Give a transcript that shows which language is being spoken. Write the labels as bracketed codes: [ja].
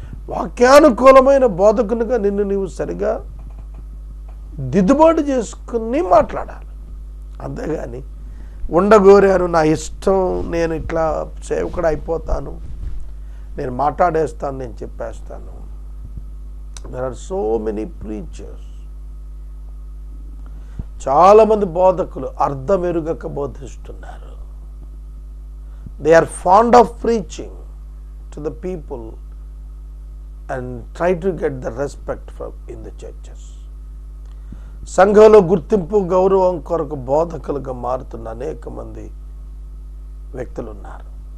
[te] వాక్యానుకూలమైన బోధకునిగా నిన్ను నీవు సరిగా దిద్దుబాటు చేసుకుని మాట్లాడాలి. అంతేగాని ఉండగోరాను, నా ఇష్టం, నేను ఇట్లా సేవకుడు అయిపోతాను, నేను మాట్లాడేస్తాను, నేను చెప్పేస్తాను. [en] There are so many preachers. [te] చాలామంది బోధకులు అర్థమెరుగక బోధిస్తున్నారు. [en] They are fond of preaching to the people and try to get the respect from in the churches. [te] సంఘంలో గుర్తింపు గౌరవం కొరకు బోధకులుగా మారుతున్న అనేక మంది వ్యక్తులు ఉన్నారు.